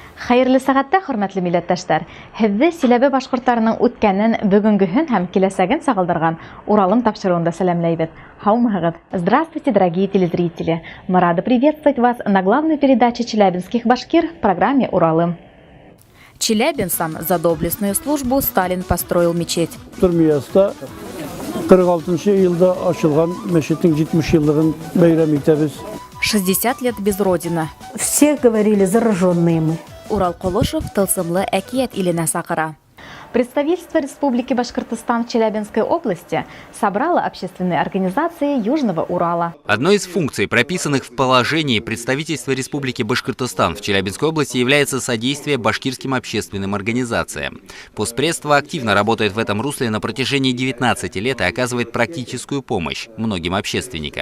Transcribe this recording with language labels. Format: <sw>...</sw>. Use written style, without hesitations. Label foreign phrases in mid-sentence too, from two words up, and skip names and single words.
<ba>Хәерле сәгатьтә, хөрмәтле милләттәшләр. Һезне Силәбе башкортларының үткәнен, бүгенгеһен һәм киләсәген сагылдырган Уралым тапшыруында сәламләйбез. Һаумыгыз.</ba> <ru>Здравствуйте, дорогие телезрители. Мы рады приветствовать вас на главной передаче Челябинских башкир в программе «Уралым». Челябинцам за доблестную службу Сталин построил мечеть.</ru> <tt>Турмияста 46 елда ачылган мәчетнең 70 еллыгын бәйрәм итәбез.</tt> <ru>60 лет без родины. Все говорили, зараженные мы.</ru> <ba>Урал Колышев тылсымлы әкият иленә сакыра.</ba> <ru>Представительство Республики Башкортостан в Челябинской области собрало общественные организации Южного Урала. Одной из функций, прописанных в положении представительства Республики Башкортостан в Челябинской области, является содействие башкирским общественным организациям. Постпредство активно работает в этом русле на протяжении 19 лет и оказывает практическую помощь многим общественникам.</ru>